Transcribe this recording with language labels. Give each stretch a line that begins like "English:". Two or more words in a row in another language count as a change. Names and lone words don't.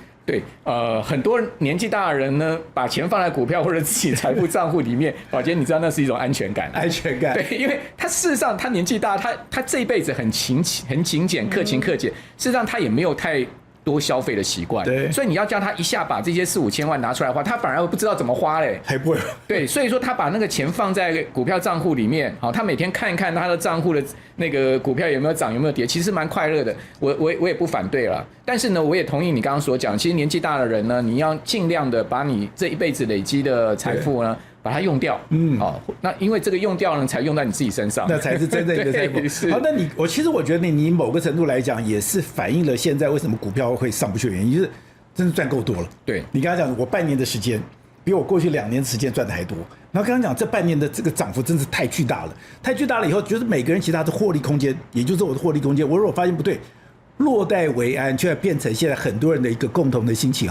Chinese: 對，很多年紀大的人呢，把錢放在股票或者自己財富賬戶裡面，寶傑，你知道那是一種安全感，安全感。對，因為他事實上他年紀大，他這一輩子很勤儉、克勤克儉，事實上他也沒有太多消費的習慣，對，所以你要叫他一下把這些4、5千萬拿出來花，他反而不知道怎麼花嘞，還不會。對，所以說他把那個錢放在股票賬戶裡面，好，他每天看一看他的賬戶的那個股票有沒有漲有沒有跌，其實蠻快樂的。我也不反對了，但是呢，我也同意你剛剛所講，其實年紀大的人呢，你要盡量的把你這一輩子累積的財富呢，把把它用掉，那因為這個用掉呢，才用在你自己身上，那才是真正的財富。好，那其實我覺得你某個程度來講，也是反映了現在為什麼股票會上不去的原因，就是真的賺夠多了。對，你剛才講，我半年的時間比我過去2年的時間賺的還多。然後剛剛講這半年的這個漲幅真是太巨大了，太巨大了以後，就是每個人其他的獲利空間，也就是我的獲利空間，我如果發現不對，落袋為安，卻變成現在很多人的一個共同的心情。